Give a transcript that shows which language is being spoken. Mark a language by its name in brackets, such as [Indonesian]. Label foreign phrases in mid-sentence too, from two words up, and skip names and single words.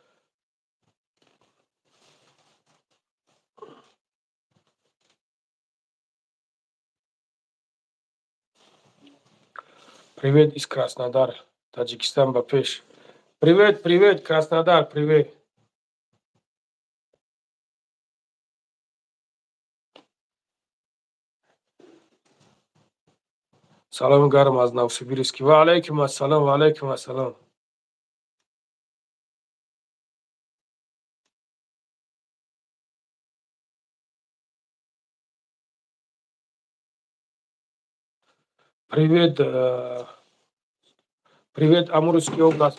[Russian] Привет из Краснодара. Таджикистан, Бапеш. Привет, привет, Краснодар, привет. [Tajik] Салам гарм аз Новосибирский. [Arabic] وعليكم السلام، وعليكم السلام. [Russian] Привет, привет, Амурская область.